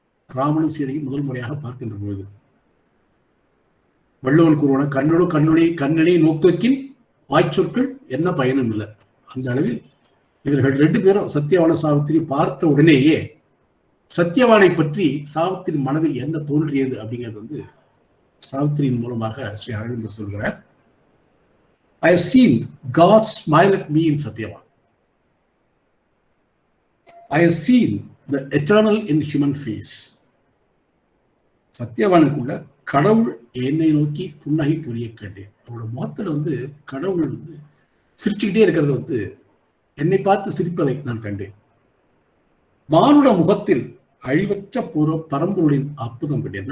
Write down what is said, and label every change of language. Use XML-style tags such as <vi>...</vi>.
<ta>ராமனும் சீதையும் முதல் முறையாக பார்க்கின்ற பொழுது வள்ளுவன் கூறுவன, கண்ணோடு கண்ணனை நோக்கின் வாய்ச்சொற்கள் என்ன பயனும் இல்லை. அந்த அளவில் இவர்கள் 2 பேரும் சத்யவான சாவித்திரி பார்த்த உடனேயே சத்யவானை பற்றி சாவித்திரி மனதில் என்ன தோன்றியது அப்படிங்கிறது சாவித்திரியின் மூலமாக ஸ்ரீ அரவிந்தர் சொல்கிறார்.</ta> <en>I have seen God smile at me in Satyavan. I have seen the eternal in human face.</en> <ta>சத்யவானுக்குள்ள கடவுள் என்னை நோக்கி புன்னகை புரிய கேட்டேன். அவரோட முகத்துல கடவுள் சிரிச்சுக்கிட்டே இருக்கிறது என்னை பார்த்து சிரிப்பதை நான் கண்டேன். மானுட முகத்தில் அழிவற்ற பரம்பொருளின் அற்புதம் கண்டேன்.</ta>